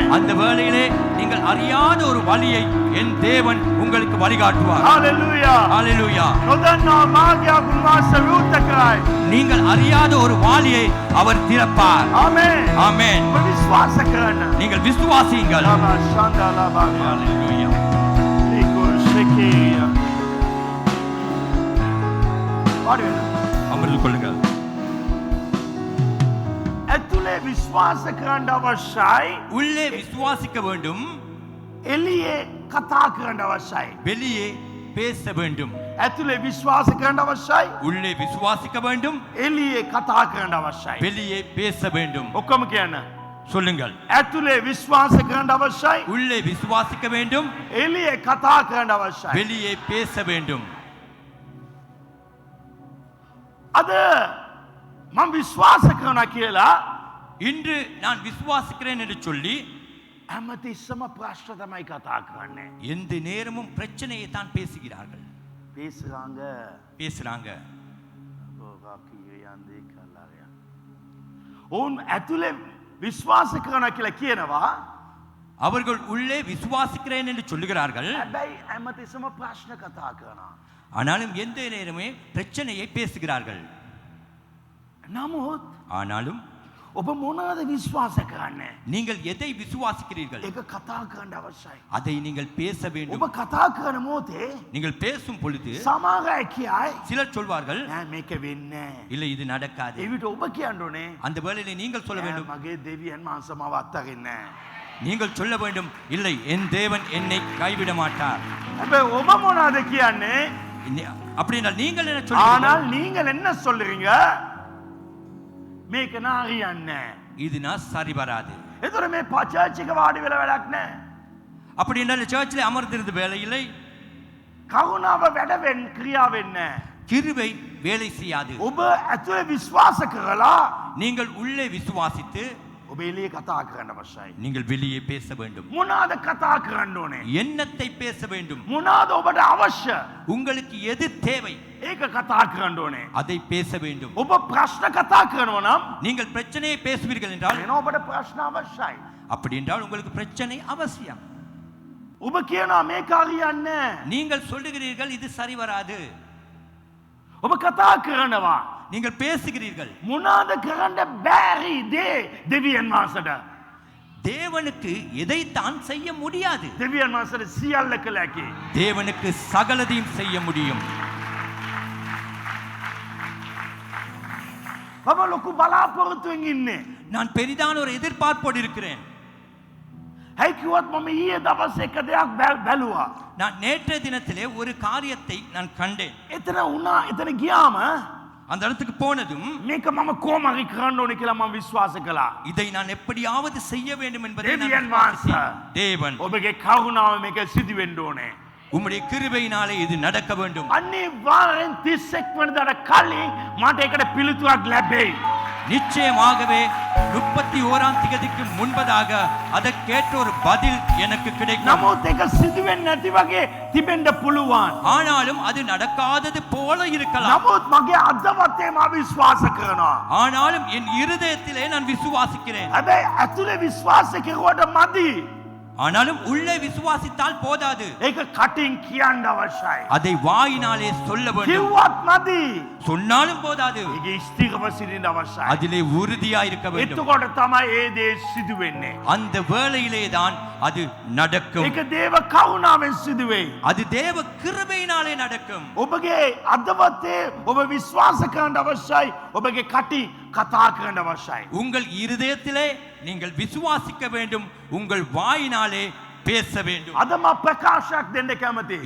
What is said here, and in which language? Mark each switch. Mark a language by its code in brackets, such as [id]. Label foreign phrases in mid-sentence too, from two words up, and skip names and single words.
[ta] அந்த வேளையிலே நீங்கள் அறியாத ஒரு வழியை என் தேவன் உங்களுக்கு வழிகாட்டுவார். [si] හalleluya. [ta] ஹalleluya. [si] නොදන්නා මාර්ගයක් උන්වහන්සේ විවෘත කරයි. [ta] நீங்கள் அறியாத ஒரு வாளியை அவர் திறப்பார். [si] ආමේන්. [ta] ஆமென். [si] ඔබ විශ්වාස කරන්න. [ta] நீங்கள் விசுவாசியுங்கள். ලාබා ශාන්දා ලාබා. ஹalleluya. [si] ලිකුෂකේ. පාඩි වෙන්න. [ta] அமர்ந்து கொள்ளுங்கள். [si] ඇතුලේ විශ්වාස කරන්න අවශ්‍යයි. [ta] உள்ளே விசுவாசிக்க வேண்டும், [si] එළියේ කතා කරන්න අවශ්‍යයි. [ta] வெளியே பேச வேண்டும். [si] ඇතුලේ විශ්වාස කරන්න අවශ්‍යයි. [ta] உள்ளே விசுவாசிக்க வேண்டும், [si] එළියේ කතා කරන්න අවශ්‍යයි. [ta] வெளியே பேச வேண்டும். [si] ඔක්කොම කියන්න. [ta] சொல்லுங்கள். [si] ඇතුලේ විශ්වාස කරන්න අවශ්‍යයි. [ta] உள்ளே விசுவாசிக்க வேண்டும், [si] එළියේ කතා කරන්න අවශ්‍යයි. [ta] வெளியே பேச வேண்டும். [si] අද මම විශ්වාස කරනවා කියලා [ta] இன்று நான் விசுவாசிக்கிறேன் என்று சொல்லி [si] හැමතිස්සම ප්‍රශ්න තමයි කතා කරන්නේ. [ta] எந்த நேரமும் பிரச்சனையை தான் பேசுகிறார்கள், பேசுறாங்க. பேசுறாங்க. [si] ඔවුන් ඇතුලේ විශ්වාස කරනවා කියලා කියනවා. [ta] அவர்கள் உள்ளே விசுவாசிக்கிறேன் என்று சொல்லுகிறார்கள். [si] හැබැයි හැමතිස්සම ප්‍රශ්න කතා කරනවා. [ta] ஆனாலும் எந்த நேரமே பிரச்சனையை பேசுகிறார்கள். [si] නමුත් [ta] ஆனாலும் [si] ඔබ මොනවද විශ්වාස කරන්නේ? [ta] நீங்கள் எதை விசுவாசிக்கிறீர்கள் [si] ඒක කතා කරන්න අවශ්‍යයි. [ta] அதை நீங்கள் பேச வேண்டும். [si] ඔබ කතා කරන මොහොතේ [ta] நீங்கள் பேசும் பொழுது [si] සමහර අය කියයි [ta] சிலர் சொல்வார்கள், [si] නෑ මේක වෙන්නේ නෑ. [ta] இல்லை இது நடக்காது. [si] එවිට ඔබ කියන්න ඕනේ [ta] அந்த வேளையிலே நீங்கள் சொல்ல [si] "නෑ, [ta] வேண்டும், [si] මගේ දෙවියන් වහන්සේ මාව අත්හරින්නේ නෑ." [ta] நீங்கள் சொல்ல வேண்டும், இல்லை என் தேவன் என்னை கைவிட மாட்டார். හැබැයි ඔබ මොනවද කියන්නේ? அப்படினால் நீங்கள் என்ன சொல்லுங்கள்? ஆனால் நீங்கள் என்ன சொல்றீங்க? [si] මේක නාරියන්නේ නෑ. [ta] இது நான் சரி வராது. [si] එතකොට මේ පචර්ච් එක වාඩි වෙලා වැඩක් නෑ. [ta] அப்படி என்றால் சர்ச்சில் அமர்ந்திருந்த வேளையிலே [si] කරුණාව වැඩ වෙන්න ක්‍රියා වෙන්නේ නෑ. [ta] கிருபை வேலை செய்யாது. [si] ඔබ ඇතුලේ විශ්වාස කරලා [ta] நீங்கள் உள்ளே விசுவாசித்து [si] ඔබ එළියේ කතා කරන්න අවශ්‍යයි. [ta] நீங்கள் வெளியே பேச வேண்டும். [si] මොනවාද කතා කරන්න ඕනේ? [ta] எண்ணத்தை பேச வேண்டும். [si] මොනවාද ඔබට අවශ්‍ය? [ta] உங்களுக்கு எது தேவை [si] ඒක කතා කරන්න ඕනේ. [ta] அதை பேச வேண்டும். [si] ඔබ ප්‍රශ්න කතා කරනවා නම් [ta] நீங்கள் பிரச்சனையை பேசுவீர்கள் என்றால், [si] එන ඔබට ප්‍රශ්න අවශ්‍යයි. [ta] அப்படி என்றால் உங்களுக்கு பிரச்சனை அவசியம். [si] ඔබ කියනවා මේක හරියන්නේ නෑ. [ta] நீங்கள் சொல்லுகிறீர்கள் இது சரி வராது. [si] ඔබ කතා කරනවා. [ta] நீங்கள் பேசுகிறீர்கள். [si] මොනවාද කරන්න බැරි දේ දෙවියන් වහන්සේට? [ta] தேவனுக்கு எதைத்தான் செய்ய முடியாது. [si] දෙවියන් වහන්සේට සියල්ල කළ හැකි. [ta] தேவனுக்கு சகலதையும் செய்ய முடியும். [si] මම ලොකු බලාපොරොත්තුවෙන් ඉන්නේ. [ta] நான் பெரிதான ஒரு எதிர்பார்ப்போடு இருக்கிறேன். [si] ඇයි කිව්වත් මම ඊයේ දවස් එක දෙයක් බැලුවා. [ta] நான் நேற்றைய தினத்திலே ஒரு காரியத்தை நான் கண்டேன். [si] එතන වුණා එතන ගියාම [ta] அந்த இடத்துக்கு போனதும் [si] මේක මම කොහොම හරි කරන්න ඕනේ කියලා මම විශ්වාස කළා. [ta] இதை நான் எப்படியாவது செய்ய வேண்டும் என்பதை நான் தேவன் விசுவாசித்தேன். தேவன் [si] ඔබගේ කරුණාව මේක සිදු වෙන්න ඕනේ. [ta] உம்முடைய கிருபையினாலே இது நடக்க வேண்டும். [si] අනිවාර්යෙන් 31 වෙනිදාට කලින් මට ඒකට පිළිතුරක් ලැබෙයි. [ta] நிச்சயமாகவே 31ஆம் திகதிக்கு முன்பதாக அதற்கேற்ற ஒரு பதில் எனக்கு கிடைக்கும். [si] නමුත් ඒක සිදු වෙන්නේ නැති වගේ තිබෙන්න පුළුවන්. [ta] ஆனாலும் அது நடக்காதது போல இருக்கலாம். [si] නමුත් මගේ අදවතේ මම විශ්වාස කරනවා. [ta] ஆனாலும் என் இருதயத்திலே நான் விசுவாசிக்கிறேன். [si] හැබැයි ඇතුලේ විශ්වාස කෙරුවට මදි. [ta] ஆனாலும் உள்ளே விசுவாசித்தால் போதாது. [si] ඒක කටින් කියන්න අවශ්‍යයි. [ta] அதை வாயினாலே சொல்ல வேண்டும். [si] කිව්වත් මදි. [ta] சொன்னாலும் போதாது. [si] ඒක ස්ථිරව සිටින්න අවශ්‍යයි. [ta] அதிலே உறுதியா இருக்க வேண்டும். [si] එතකොට තමයි ඒ දේ සිදු වෙන්නේ. [ta] அந்த வேளையிலே தான் அது நடக்கும். [si] ඒක දේව කරුණාවෙන් සිදු වෙයි. [ta] அது தேவ கிருபையினாலே நடக்கும். [si] ඔබගේ අදවතේ ඔබ විශ්වාස කරන්න අවශ්‍යයි. ඔබගේ කටින් කතා කරන්න අවශ්‍යයි. [ta] உங்கள் இருதயத்திலே நீங்கள் விசுவாசிக்க வேண்டும், உங்கள் வாயினாலே பேச வேண்டும். [si] අද මම ප්‍රකාශයක් දෙන්න කැමතියි.